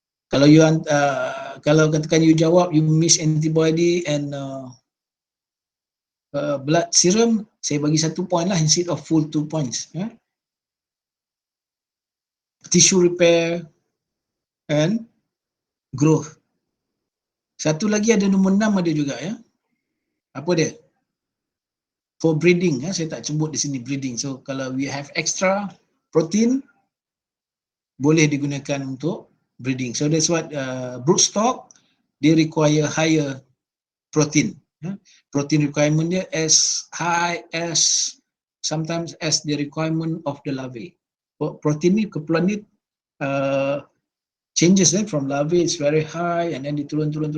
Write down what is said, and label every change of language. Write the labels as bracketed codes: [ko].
[ms] Kalau kalau katakan [en] you [ms] jawab [en] you miss antibody and blood serum, [ms] saya bagi 1 [en] point [ms] lah [en] instead of full 2 points. Tissue repair and growth. [ms] Satu lagi ada nombor 6 ada juga ya. Apa dia? [en] For breeding, [ms] saya tak sebut di sini breeding. [en] So [ms] kalau [en] we have extra protein, [ms] boleh digunakan untuk [en] breeding. So that's what broodstock, they require higher protein. Protein requirement [ms] dia [en] as high as sometimes as the requirement of the larvae. Protein [ms] ni keperluan ni [en] changes from larvae is very high and then [ms] turun.